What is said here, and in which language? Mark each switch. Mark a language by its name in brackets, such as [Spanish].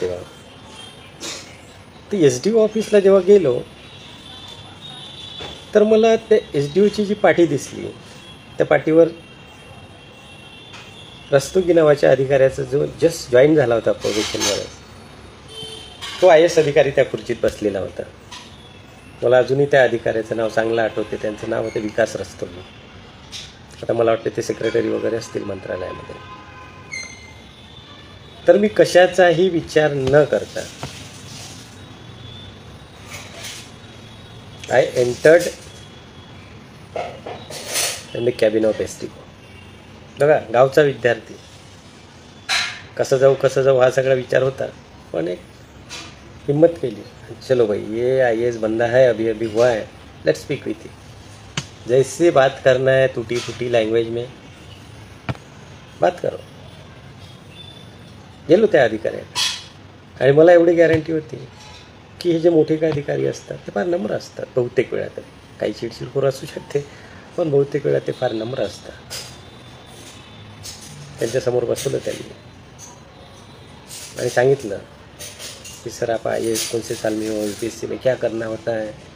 [Marathi] तेव्हा तर SDO ऑफिसला जेव्हा गेलो तर मला त्या SDOची जी पाटी दिसली, त्या पाटीवर रस्तोगी नावाच्या अधिकाऱ्याचा जो जस्ट जॉईन झाला होता प्रोबेशनवर, तो IAS अधिकारी त्या खुर्चीत बसलेला होता. मला अजूनही त्या अधिकाऱ्याचं नाव चांगलं आठवते. त्यांचं नाव होतं विकास रस्तोगी. आता मला वाटते ते सेक्रेटरी वगैरे असतील मंत्रालयामध्ये. तर मी कशाचाही विचार न करता [English] I entered in the cabin of SDO. [Marathi] बघा, गावचा विद्यार्थी, कसं जाऊ हा सगळा विचार होता. पण एक हिम्मत केली, [Hindi] चलो भाई ये IAS बंदा है, अभी हुआ है, [English] Let's speak with you. [Hindi] जैसे बात करना है टूटी लैंग्वेज में बात करो. [Marathi] गेलो त्या अधिकाऱ्यात आणि मला एवढी गॅरंटी होती की हे जे मोठे काय अधिकारी असतात ते फार नम्र असतात. बहुतेक वेळा तरी, काही चिडचिडखोर असू शकते, पण बहुतेक वेळा ते फार नम्र असतात. त्यांच्यासमोर बसवलं त्यांनी आणि सांगितलं कि [Hindi] सर आप IAS कौन से साल में हो, UPSC में क्या करना होता है.